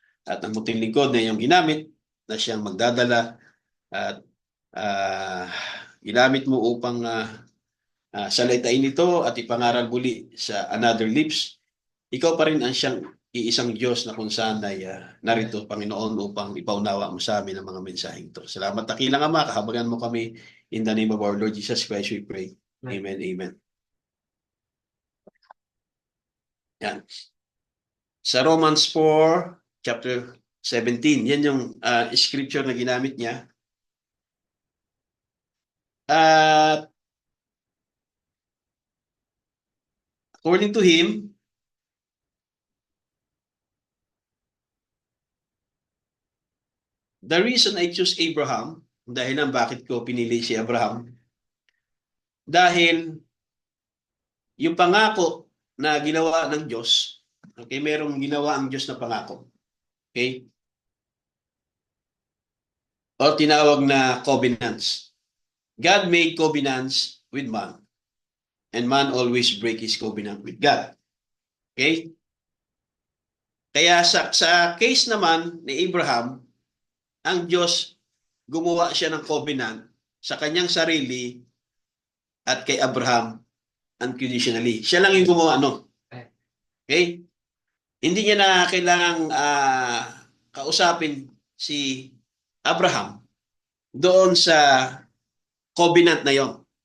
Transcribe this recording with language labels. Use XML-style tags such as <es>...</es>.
<tl>At ang muting lingkod na iyong ginamit, na siyang magdadala at ginamit mo upang salitain ito at ipangaral muli sa</tl> <en>another lips.</en> <tl>Ikaw pa rin ang siyang iisang Diyos na kung saan ay narito, Panginoon, upang ipaunawa mo sa amin ang mga mensaheng ito. Salamat, dakilang Ama, kahabagan mo kami.</tl> <en>In the name of our Lord Jesus Christ, we pray. Amen, amen.</en> <tl>Yan. Sa Romans 4, chapter 17, yan yung scripture na ginamit niya. At according to him,</tl> <en>the reason I choose Abraham,</en> <tl>dahilan bakit ko pinili si Abraham, dahil yung pangako na ginawa ng Diyos, okay, merong ginawa ang Diyos na pangako. Okay? O tinawag na covenants.</tl> <en>God made covenants with man, and man always break his covenant with God. Okay?</en> <tl>Kaya sa case naman ni Abraham, ang Diyos gumawa siya ng covenant sa kanyang sarili at kay Abraham unconditionally. Siya lang yung gumawa, no? Okay? Hindi niya na kailangang kausapin si Abraham doon sa covenant na yon.</tl>